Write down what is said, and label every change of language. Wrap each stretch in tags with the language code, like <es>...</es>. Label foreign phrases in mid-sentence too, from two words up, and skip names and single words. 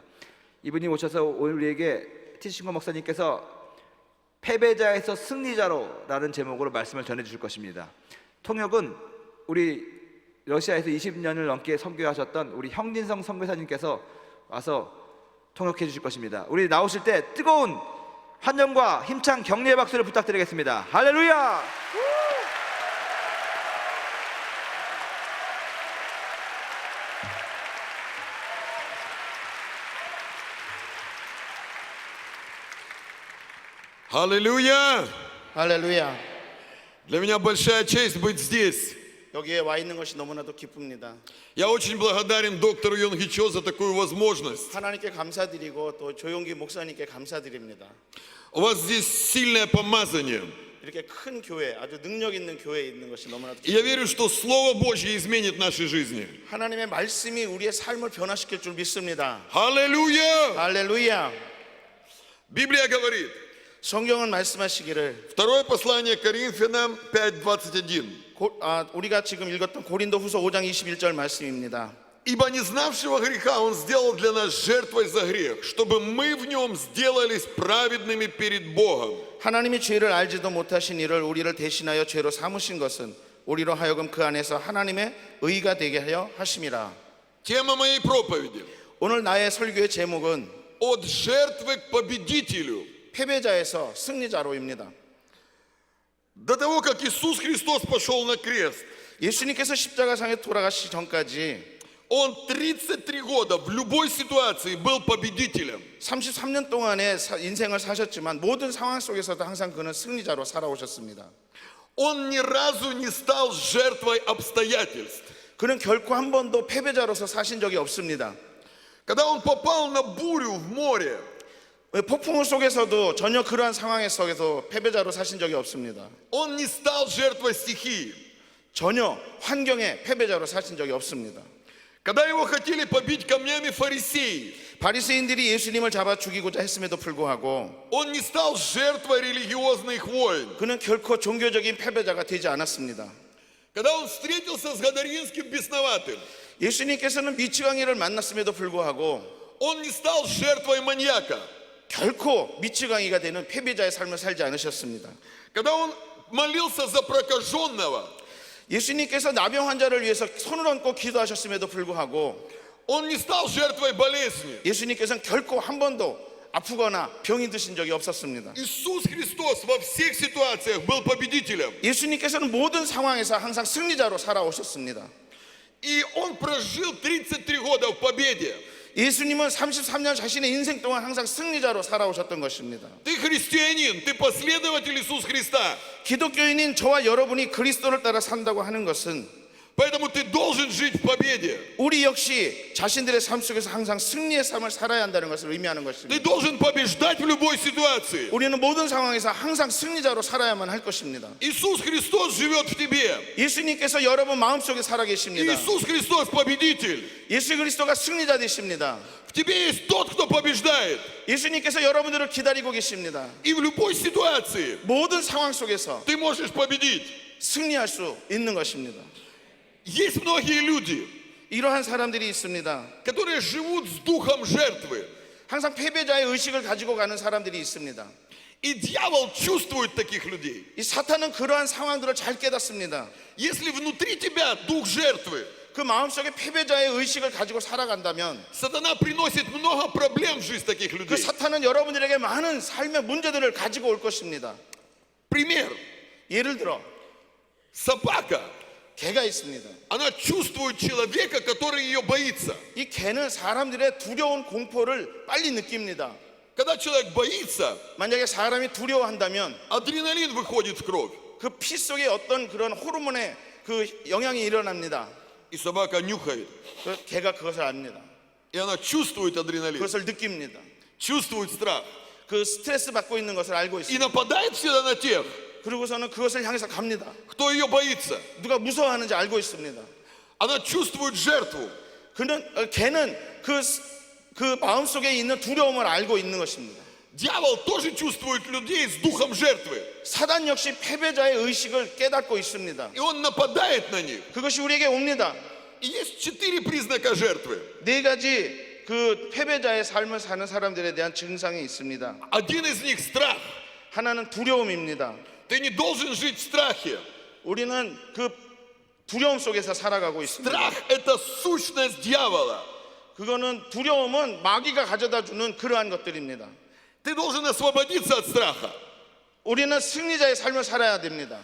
<ko>이분이 오셔서 오늘 우리에게 티신코 목사님께서 패배자에서 승리자로라는 제목으로 말씀을 전해주실 것입니다. 통역은 우리 러시아에서 20년을 넘게 선교하셨던 우리 형진성 선교사님께서 와서 통역해 주실 것입니다. 우리 나오실 때 뜨거운 환영과 힘찬 격려의 박수를 부탁드리겠습니다. 할렐루야!</ko> <ru>Аллилуйя!</ru> <ko>할렐루야.</ko> <ru>Для меня большая честь быть здесь.</ru> <ko>여기에 와 있는 것이 너무나도 기쁩니다.</ko> <ru>Я очень благодарен доктору Йонги Чо за такую возможность.</ru> <ko>하나님께 감사드리고 또 조용기 목사님께 감사드립니다.</ko> <ru>У вас здесь сильное помазание.</ru> <ko>이렇게 큰 교회, 아주 능력 있는 교회에 있는 것이 너무나도</ko> <ru>И я</ru> <ko>기쁩니다.</ko> <ru>верю, что Слово Божье изменит наши жизни.</ru> <ko>하나님의 말씀이 우리의 삶을 변화시킬 줄 믿습니다.</ko> <ru>Аллилуйя!</ru> <ko>할렐루야.</ko> <ru>Библия говорит,</ru> <ko>성경은 말씀하시기를</ko> <ru>второе послание Коринфянам 5:21.</ru> <ko>우리가 지금 읽었던 고린도후서 5장 21절 말씀입니다.</ko> <ru>Ибо не знавшего греха Он сделал для нас жертвой за грех, чтобы мы в нем сделались праведными перед Богом.</ru> <ko>하나님이 죄를 알지도 못하신 이를 우리를 대신하여 죄로 삼으신 것은 우리로 하여금 그 안에서 하나님의 의가 되게 하여 하심이라.</ko> <ru>Тема моей проповеди:</ru> <ko>오늘 나의 설교의 제목은</ko> <ru>от жертвы к победителю.</ru> <ko>패배자에서 승리자로입니다.</ko> <ru>До того, как Иисус Христос пошел на крест,</ru> <ko>예수님께서 십자가상에 돌아가시기 전까지</ko> <ru>Он 33 года в любой ситуации был победителем.</ru> <ko>33년 동안의 인생을 사셨지만 모든 상황 속에서도 항상 그는 승리자로 살아오셨습니다.</ko> <ru>Он ни разу не стал жертвой обстоятельств.</ru> <ko>그는 결코 한 번도 패배자로서 사신 적이 없습니다.</ko> <ru>Когда он попал на бурю в море,</ru> <ko>폭풍 속에서도 전혀 그러한 상황 속에서 패배자로 사신 적이 없습니다.</ko> <ru>он не стал жертвой стихии.</ru> <ko>전혀 환경의 패배자로 사신 적이 없습니다.</ko> <ru>Когда его хотели побить камнями фарисеи,</ru> <ko>바리새인들이 예수님을 잡아 죽이고자 했음에도 불구하고</ko> <ru>он не стал жертвой религиозных войн.</ru> <ko>그는 결코 종교적인 패배자가 되지 않았습니다.</ko> <ru>Когда он встретился с Гадаринским бесноватым,</ru> <ko>예수님께서는 미치광이를 만났음에도 불구하고</ko> <ru>он не стал жертвой маньяка.</ru> <ko>결코 미치광이가 되는 패배자의 삶을 살지 않으셨습니다.</ko> <ru>Когда он молился за прокаженного,</ru> <ko>예수님께서 나병 환자를 위해서 손을 얹고 기도하셨음에도 불구하고</ko> <ru>он не стал жертвой болезни.</ru> <ko>예수님께서는 결코 한 번도 아프거나 병이 드신 적이 없었습니다.</ko> <ru>Иисус Христос во всех ситуациях был победителем.</ru> <ko>예수님께서는 모든 상황에서 항상 승리자로 살아오셨습니다.</ko> <ru>И он прожил 33 года в победе.</ru> <ko>예수님은 33년 자신의 인생 동안 항상 승리자로 살아오셨던 것입니다.</ko> <ru>Ты христианин, ты последователь Иисуса Христа.</ru> <ko>기독교인인 저와 여러분이 그리스도를 따라 산다고 하는 것은</ko> <ru>Поэтому ты должен жить в победе.</ru> <ko>우리 역시 자신들의 삶 속에서 항상 승리의 삶을 살아야 한다는 것을 의미하는</ko> <ru>Ты</ru> <ko>것입니다.</ko> <ru>должен побеждать в любой ситуации.</ru> <ko>우리는 모든 상황에서 항상 승리자로 살아야만 할 것입니다.</ko> <ru>Иисус Христос живет в тебе.</ru> <ko>예수님께서 여러분 마음속에 살아 계십니다.</ko> <ru>Иисус Христос победитель.</ru> <ko>예수 그리스도가 승리자 되십니다.</ko> <ru>В тебе есть тот, кто побеждает.</ru> <ko>예수님께서 여러분들을 기다리고 계십니다.</ko> <ru>И в любой ситуации</ru> <ko>모든 상황 속에서</ko> <ru>ты можешь победить.</ru> <ko>승리할 수 있는 것입니다.</ko> <ru>Есть многие люди,</ru> <ko>이러한 사람들이 있습니다.</ko> <ru>которые живут с духом жертвы.</ru> <ko>항상 패배자의 의식을 가지고 가는 사람들이 있습니다.</ko> <ru>И дьявол чувствует таких людей.</ru> <ko>이 사탄은 그러한 상황들을 잘 깨닫습니다.</ko> <ru>Если внутри тебя дух жертвы,</ru> <ko>그 마음속에 패배자의 의식을 가지고 살아간다면</ko> <ru>сатана приносит много проблем в жизнь таких</ru> <ko>그</ko> <ru>людей.</ru> <ko>사탄은 여러분들에게 많은 삶의 문제들을 가지고 올 것입니다.</ko> <ru>Пример.</ru> <ko>예를 들어</ko> <ru>Собака,</ru> <ko>개가 있습니다.</ko> <ru>Она чувствует человека, который ее боится.</ru> <ko>이 개는 사람들의 두려운 공포를 빨리 느낍니다.</ko> <ru>Когда человек боится,</ru> <ko>만약에 사람이 두려워한다면</ko> <ru>адреналин выходит в кровь.</ru> <ko>그 피 속에 어떤 그런 호르몬의 그 영향이 일어납니다.</ko> <ru>И собака нюхает.</ru> <ko>그 개가 그것을 압니다.</ko> <ru>И она чувствует адреналин,</ru> <ko>그것을 느낍니다.</ko> <ru>чувствует страх.</ru> <ko>그 스트레스 받고 있는 것을 알고</ko> <ru>И</ru> <ko>있습니다.</ko> <ru>нападает всегда на тех,</ru> <ko>그리고서는 그것을 향해서 갑니다.</ko> <ru>кто ее боится.</ru> <ko>누가 무서워하는지 알고 있습니다.</ko> <ru>Она чувствует жертву.</ru> <ko>개는 그 마음속에 있는 두려움을 알고 있는 것입니다.</ko> <ru>Дьявол тоже чувствует людей с духом жертвы.</ru> <ko>사단 역시 패배자의 의식을 깨닫고 있습니다.</ko> <ru>И он нападает на них.</ru> <ko>그것이 우리에게 옵니다.</ko> <ru>И есть 4 признака жертвы.</ru> <ko>네 가지 그 패배자의 삶을 사는 사람들에 대한 증상이 있습니다.</ko> <ru>Один из них страх.</ru> <ko>하나는 두려움입니다.</ko> <ru>Ты не должен жить в страхе.</ru> <ko>우리는 그 두려움 속에서 살아가고 있습니다.</ko> <ru>Страх – это сущность дьявола.</ru> <ko>그거는 두려움은 마귀가 가져다 주는 그러한 것들입니다.</ko> <ru>Ты должен освободиться от страха.</ru> <ko>우리는 승리자의 삶을 살아야 됩니다.</ko>